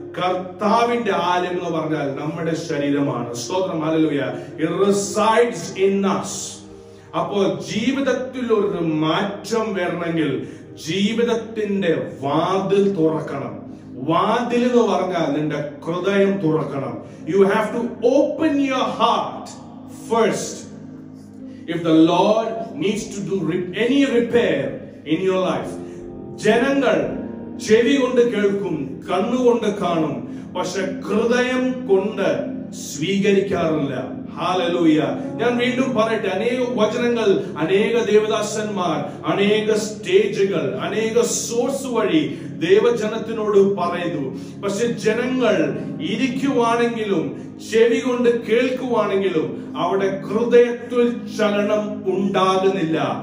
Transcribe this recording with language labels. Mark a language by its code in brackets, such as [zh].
[ml] കർത്താവിന്റെ ആലയം എന്ന് പറഞ്ഞാൽ നമ്മുടെ ശരീരമാണ്. സ്തോത്രം, hallelujah. [en] It resides in us. [ml] അപ്പോൾ ജീവിതത്തിൽ ഒരു മാറ്റം വരണമെങ്കിൽ ജീവിതത്തിന്റെ വാതിൽ തുറക്കണം. വാതിൽ എന്ന് പറഞ്ഞാൽ നിന്റെ ഹൃദയം തുറക്കണം. [en] You have to open your heart first. If the Lord needs to do any repair in your life, [ml] ജനങ്ങൾ ചെവി കൊണ്ട് കേൾക്കും, കണ്ണുകൊണ്ട് കാണും, പക്ഷെ ഹൃദയം കൊണ്ട് സ്വീകരിക്കാറില്ല. ഹല്ലേലൂയ. ഞാൻ വീണ്ടും പറയട്ടെ, അനേക വചനങ്ങൾ, അനേക ദേവദാസന്മാർ, അനേക സ്റ്റേജുകൾ, അനേക സോഴ്സ് വഴി ദൈവജനത്തിനോട് പറയുന്നു. പക്ഷെ ജനങ്ങൾ ഇരിക്കുവാണെങ്കിലും ചെവി കൊണ്ട് കേൾക്കുവാണെങ്കിലും അവിടെ ഹൃദയത്തിൽ ചലനം ഉണ്ടാകുന്നില്ല.